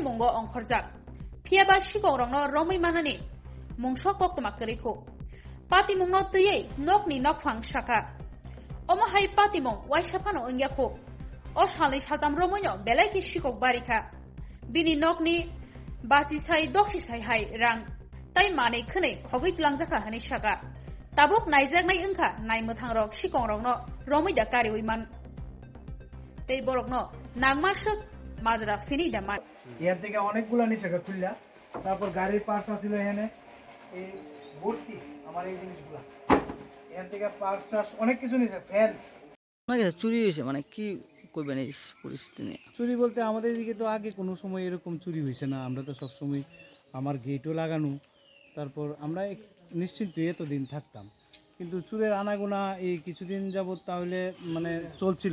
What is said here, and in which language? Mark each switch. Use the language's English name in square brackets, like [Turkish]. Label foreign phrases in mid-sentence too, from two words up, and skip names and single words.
[Kok Borok] mungo ongkhorjak phiaba sikongrokno romoi manani mungso koktoma koriko patimungno tui nokni nokphang shaka omohai patimung waisapano ongyako o salni satam romoino belaiki sikok barika bini nokni basisai doksisai hai rang tai manai khonei khogoi tlangjaka hani shaka tabuk naijaknai wngkha naimothangrok sikongrokno romida kariwiman tei borokno nagmasuk মাজরা ফিনি দামান [Bangla] এর থেকে অনেকগুলো নিছে খুললা তারপর গাড়ির পার্টস আছিল এখানে এই ভর্তি আমার এই জিনিসগুলো এর থেকে পার্টস অনেক কিছু নিছে ফ্যান মানে চুরি হইছে মানে কি কইবেন এই পরিস্থিতি নিয়ে চুরি বলতে আমাদের দিকে তো আগে কোনো সময় এরকম চুরি হইছে না আমরা তো সব সময় আমার গেটও লাগানো তারপর আমরা নিশ্চিন্ত এতদিন থাকতাম কিন্তু চুরের আনাগোনা এই কিছুদিন যাবত তাহলে মানে চলছিল